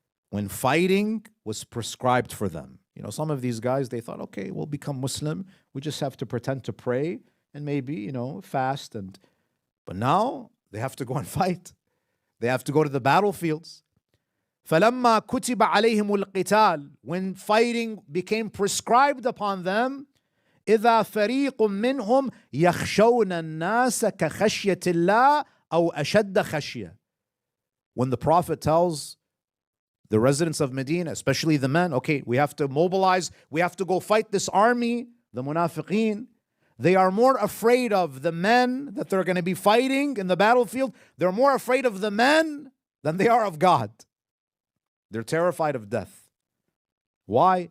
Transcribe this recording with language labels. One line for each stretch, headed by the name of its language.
English: When fighting was prescribed for them. You know, some of these guys, they thought, okay, we'll become Muslim. We just have to pretend to pray and maybe, fast. But now they have to go and fight. They have to go to the battlefields.
Arabic: فَلَمَّا كُتِبَ عَلَيْهِمُ الْقِتَالِ.
English: When fighting became prescribed upon them,
Arabic: إِذَا فَرِيقٌ مِّنْهُمْ يَخْشَوْنَ النَّاسَ كَخَشْيَةِ اللَّهِ أَوْ أَشَدَّ خَشْيَةً.
English: When the Prophet tells the residents of Medina, especially the men, okay, we have to mobilize, we have to go fight this army, the munafiqeen. They are more afraid of the men that they're going to be fighting in the battlefield. They're more afraid of the men than they are of God. They're terrified of death. Why?